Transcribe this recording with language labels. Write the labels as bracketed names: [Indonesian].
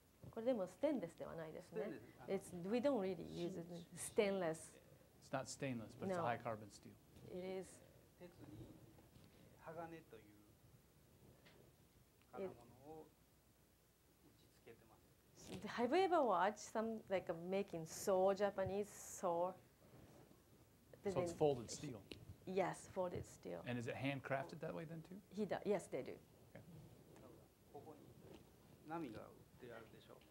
[Japanese] これでもステンレスではないですね。 [English] We don't really use it stainless. It's not stainless, but it's a No. high carbon steel. It is. [Japanese] 鉄に鋼という金物を打ち付けてます。 [English] Have you ever watched some like making so Japanese saw? So it's folded steel. Yes, folded steel. And is it handcrafted that way then too? He does. Yes, they do. [Japanese] ここに波が打ってあるでしょ。